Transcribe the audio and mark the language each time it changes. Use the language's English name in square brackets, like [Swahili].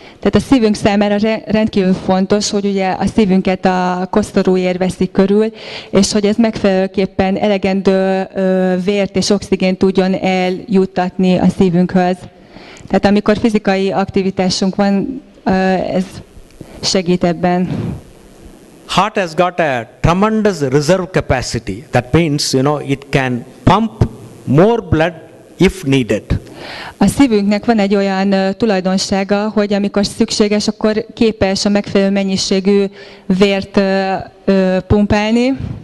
[Hungarian] Tehát a szívünk számára rendkívül fontos, hogy ugye a szívünket a koszorúér veszi körül, és hogy ez megfelelőképpen elegendő vért és oxigént tudjon eljuttatni a szívünkhöz. Tehát amikor fizikai aktivitásunk van, ez segít ebben. [English] Heart has got a tremendous reserve capacity. That means, it can pump more blood if needed. [Hungarian] A szívünknek van egy olyan tulajdonsága, hogy amikor szükséges, akkor képes a megfelelő mennyiségű vért pumpálni.